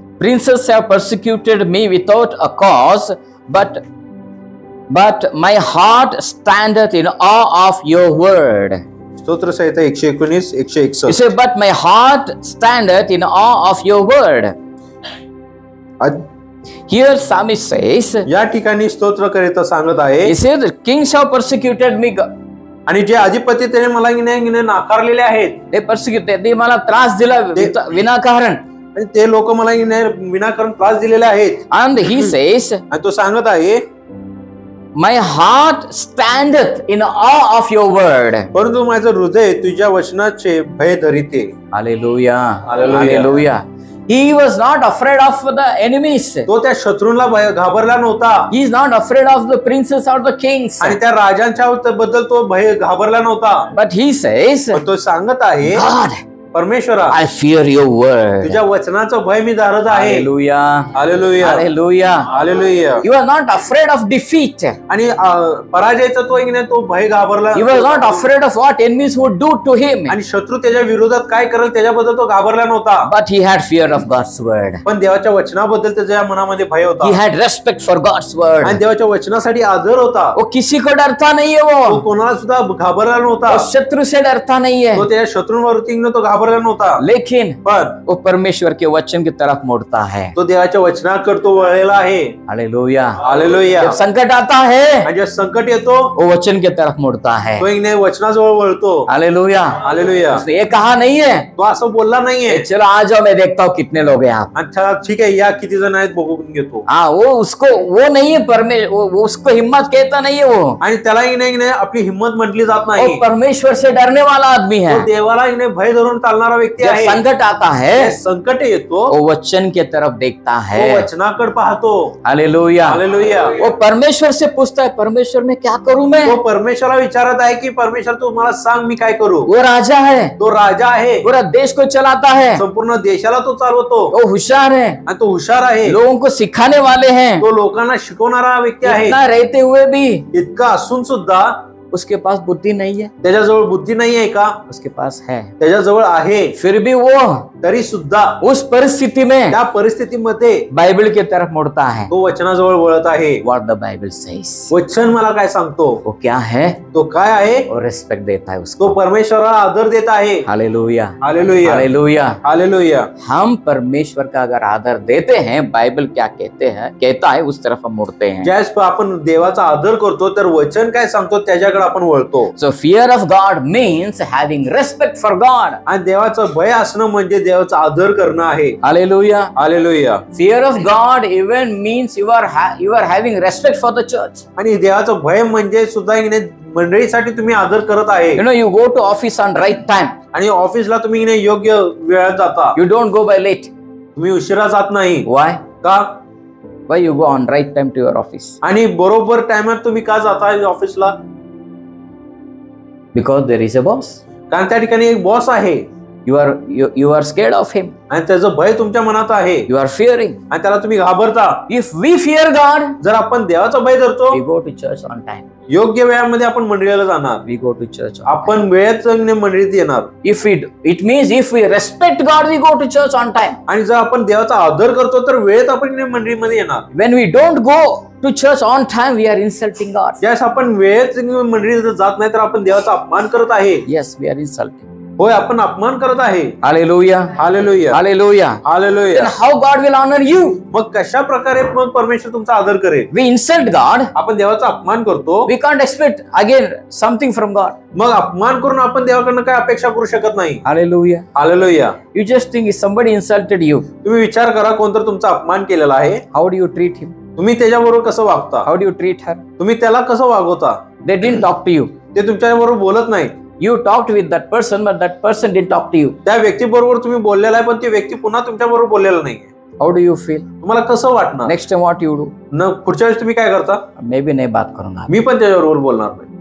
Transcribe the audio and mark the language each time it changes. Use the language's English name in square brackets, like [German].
[English] princes have persecuted me without a cause, but my heart standeth in awe of your word. [Marathi] स्तोत्र संहिता 119 [English] You 161। say, but my heart standeth in awe of your word. Here psalmist says, [Marathi] या ठिकाणी स्तोत्रकर्ता सांगत आहे, [English] he says, kings have persecuted me. [Marathi] आणि जे अधिपती त्याने मला नाकारलेले आहेत, ते persecuted, ते मला त्रास दिला विनाकारण. आणि ते लोक मला विनाकारण त्रास दिलेले आहेत। [English] And he says, [Marathi] आणि तो सांगत आहे, [English] my heart standeth in awe of your word. [Marathi] परंतु माझं हृदय तुझ्या वचनाचे भय धरिते। [English] Hallelujah. Hallelujah. Hallelujah. He was not afraid of the enemies. [Marathi] तो त्या शत्रूंना घाबरला नव्हता। [English] He is not afraid of the princes or the kings. [Marathi] आणि त्या राजांच्या बद्दल तो भय घाबरला नव्हता। [English] But he says, [Marathi] पण तो सांगत आहे, [English] God, [Marathi] परमेश्वरा, [English] I fear your word. [Marathi] तुझ्या वचनाचं भय मी धरत आहे। [English] Hallelujah. [Marathi] Hallelujah. [English] Hallelujah. [Marathi] Hallelujah. [English] You are not afraid of defeat. [Marathi] आणि पराजयाचा तो भय घाबरला। [English] You are not afraid of what enemies would do to him. [Marathi] आणि शत्रू त्याच्या विरोधात काय करेल त्याच्याबद्दल तो घाबरला नव्हता। [English] But he had fear of God's word. [Marathi] पण देवाच्या वचनाबद्दल त्याच्या मनामध्ये भय होता। [English] He had respect for God's word. [Marathi] आणि देवाच्या वचनासाठी आदर होता। [Hindi] वो किसी को डरता नहीं है [Marathi] तो [Hindi] वो. [Marathi] कोणाला सुद्धा घाबरला नव्हता। [Hindi] वो शत्रु से डरता नहीं है. [Marathi] तो त्याच्या शत्रूंवरती तो घाबरला नव्हता। [Hindi] लेकिन [Marathi] पण [Hindi] वो परमेश्वर के वचन की तरफ मुड़ता है. [Marathi] तो देवाच्या वचनाकडे तो वळलेला आहे। [Hindi] हालेलुया. [Marathi] हालेलुया। [Hindi] जब संकट आता है, [Marathi] आणि जेव्हा संकट येतो [Hindi] वो वचन की तरफ मुड़ता है. [Marathi] तो वचनाजवळ वळतो। [Hindi] हालेलुया. [Marathi] हालेलुया। [Hindi] उसने ये कहा नहीं है, [Marathi] तो असं बोलला नाहीये, [Hindi] चलो आ जाओ, मैं देखता हूँ कितने लोग हैं आप. [Marathi] अच्छा ठीक आहे, या किती जण आहेत बघून घेतो। [Hindi] हाँ, वो नहीं है वो उसको हिम्मत कहता नहीं है वो. [Marathi] आणि त्याला आपली हिम्मत म्हटली जात [Hindi] वो [Marathi] नाही। [Hindi] परमेश्वर से डरने वाला आदमी है. [Marathi] तो देवाला भय धरून चालणारा व्यक्ती [Hindi] जब [Marathi] आहे, [Hindi] संकट आता [Marathi] जे [Hindi] है [Marathi] संकट येतो [Hindi] वो वचन के तरफ देखता [Marathi] तो [Hindi] है। [Marathi] वचनाकडे पाहतो। [Hindi] हालेलुया। [Marathi] हालेलुया। [Hindi] वो परमेश्वर से पूछता है, परमेश्वर मैं क्या करूं मैं? [Marathi] तो परमेश्वराला विचारत आहे की परमेश्वर तू मला सांग मी काय करू। [Hindi] वो राजा है, [Marathi] तो राजा आहे, [Hindi] पूरा देश को चलाता है, [Marathi] संपूर्ण देशाला तो चालवतो [Hindi] वो होशियार है, [Marathi] आणि तो हुशार आहे, [Hindi] लोगों को सिखाने वाले हैं। [Marathi] तो लोकांना शिकवणारा व्यक्ती आहे। [Hindi] इतना रहते हुए भी [Marathi] इतका असून सुद्धा [Hindi] उसके पास बुद्धि नहीं है। [Marathi] त्याच्याजवळ बुद्धी नाही आहे का? [Hindi] उसके पास है, [Marathi] त्याच्याजवळ आहे, [Hindi] फिर भी वो [Marathi] तरी सुद्धा [Hindi] उस परिस्थिति में [Marathi] त्या परिस्थितीमध्ये [Hindi] बाइबल की तरफ मुड़ता है। [Marathi] तो वचनाजवळ वळत आहे। [English] What the Bible says, [Marathi] वचन मला काय सांगतो? [Hindi] वो क्या है? [Marathi] तो काय आहे? [Hindi] वो रिस्पेक्ट देता है उसको। [Marathi] तो परमेश्वराला आदर देत आहे। [Hindi] Hallelujah, [Marathi] hallelujah, [Hindi] hallelujah. [Marathi] हालेलुया। [Hindi] हम परमेश्वर का अगर आदर देते हैं, बाइबल क्या कहता है उस तरफ हम मुड़ते हैं। [Marathi] ज्यावेळेस आपण देवाचा आदर करतो तर वचन काय सांगतो त्याच्याकडे आपण वळतो। [English] So fear of God means having respect for God. [Marathi] आणि देवाचं भय असणं म्हणजे देवाचा आदर करणं आहे। [English] Hallelujah. [Marathi] Hallelujah. [English] Fear of God even means you are having respect for the church. [Marathi] आणि देवाचं भय म्हणजे सुद्धा मंडळीसाठी तुम्ही आदर करत आहे। [English] You know, you go to office on right time. [Marathi] आणि ऑफिसला तुम्ही योग्य वेळात जाता। [English] You don't go by late. [Marathi] तुम्ही उशिरा जात नाही। [English] Why? [Marathi] का? [English] Why you go on right time to your office? [Marathi] आणि बरोबर टाइमात तुम्ही का जाता ऑफिसला? [English] Because there is a boss. [Marathi] कारण त्या ठिकाणी एक बॉस आहे [English] You are scared of him. [Marathi] आणि त्याचं भय तुमच्या मनात आहे [English] You are fearing. [Marathi] आणि त्याला तुम्ही घाबरता। [English] If we fear God, [Marathi] जर आपण देवाचा भय धरतो, [English] we go to church on time. [Marathi] योग्य वेळामध्ये आपण मंडळीला जाणार, [English] We go to church on time. [Marathi] आपण वेळेत मंडळीत येणार। [English] It means if we respect God, we go to church on time. [Marathi] आणि जर आपण देवाचा आदर करतो तर वेळेत आपण मंडळीमध्ये येणार। [English] When we don't go to church on time, we are insulting God. [Marathi] ज्यावेळेस आपण वेळेत मंडळीत जात नाही तर आपण देवाचा अपमान करत आहे। [English] Yes, we are insulting. [Marathi] होय, आपण अपमान करत आहे। [English] Hallelujah. [Marathi] Hallelujah, [English] Hallelujah. [Marathi] Hallelujah. [English] Then how God will honor you? [Marathi] मग कशा प्रकारे मग परमेश्वर तुमचा आदर करेल? [English] We insult God. [Marathi] आपण देवाचा अपमान करतो, [English] We can't expect again something from God. [Marathi] मग अपमान करून आपण देवाकडनं काय अपेक्षा करू शकत नाही। [English] Hallelujah. [Marathi] Hallelujah. [English] You just think if somebody insulted you, [Marathi] तुम्ही विचार करा, कोणतर तुमचा अपमान केलेला आहे, [English] how do you treat him? [Marathi] तुम्ही त्याच्याबरोबर कसं वागता? [English] How do you treat her? [Marathi] तुम्ही त्याला कसं वागवता? [English] They didn't talk to you. [Marathi] ते तुमच्याबरोबर बोलत नाही। [English] You talked with that person, but that person didn't talk to you. [Marathi] त्या व्यक्तीबरोबर तुम्ही बोललेला आहे पण ती व्यक्ती पुन्हा तुमच्याबरोबर बोललेला नाही। [English] How do you feel? [Marathi] तुम्हाला कसं वाटणार? [English] Next time what you do? [Marathi] पुढच्या वेळेस तुम्ही काय करता? [Hindi] Maybe नहीं बात करूंगा. [Marathi] मी पण त्याच्याबरोबर बोलणार नाही।